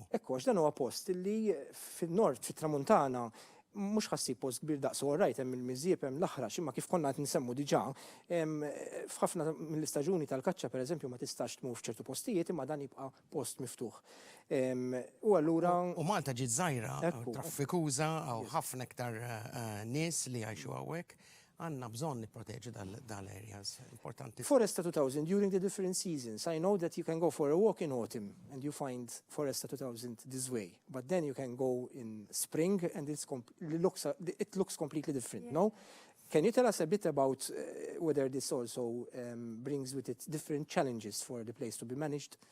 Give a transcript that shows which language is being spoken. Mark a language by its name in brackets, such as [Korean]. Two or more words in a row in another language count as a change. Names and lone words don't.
[Maltese] Ekku, għax dan huwa post li fin-nord, fit-tramuntana, mhux ħassi post kbir daqsu rajt hemm il-miżjieb hemm l-aħrax, imma kif konna qed nsemmu diġà, f'ħafna mill-istaġuni tal-kaċċa pereżempju ma tistax tmur f'ċertu postijiet imma dan jibqa' post miftuħ. U allura U Malta ġiet żgħira, traffikuża għaw ħafna iktar nies li jgħixu hawnhekk. Għanna bżonn nipproteġu dal-areas importanti. Foresta 2000, [English] during the different seasons, I know that you can go for a walk in autumn and you find Foresta 2000 this way, but then you can go in spring and it looks completely different, no? Can you tell us a bit about whether this also brings with it different challenges for the place to be managed?